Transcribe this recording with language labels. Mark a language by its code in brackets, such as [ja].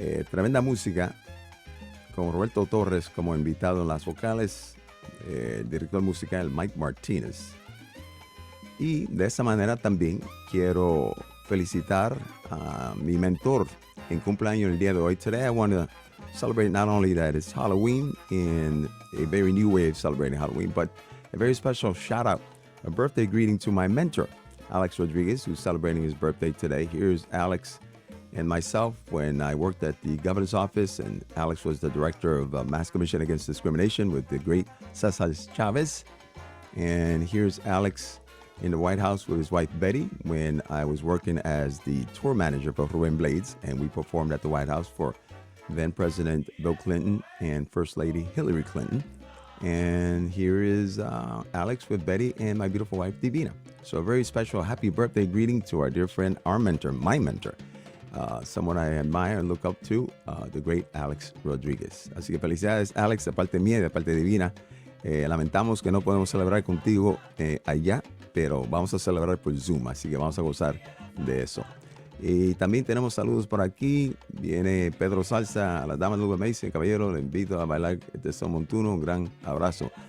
[es] Tremenda música, con Roberto Torres como invitado en las vocales, director musical Mike Martínez. Y de esa manera también quiero felicitar a mi mentor en cumpleaños el día de hoy. [en] Today I want to celebrate not only that it's Halloween in a very new way of celebrating Halloween, but a very special shout out, a birthday greeting to my mentor, Alex Rodriguez, who's celebrating his birthday today. Here's Alex and myself when I worked at the governor's office, and Alex was the director of Mass Commission Against Discrimination with the great Cesar Chavez. And here's Alex in the White House with his wife Betty when I was working as the tour manager for Ruben Blades, and we performed at the White House for then President Bill Clinton and First Lady Hillary Clinton. And here is Alex with Betty and my beautiful wife Divina. So a very special happy birthday greeting to our dear friend, our mentor, my mentor, someone I admire and look up to, the great Alex Rodriguez. [es] Así que felicidades, Alex, de parte mía y de parte Divina. Lamentamos que no podemos celebrar contigo allá, pero vamos a celebrar por Zoom, así que vamos a gozar de eso. Y también tenemos saludos por aquí. Viene Pedro Salsa, a la dama Luba Mason, caballero, le invito a bailar este son montuno. Un gran abrazo.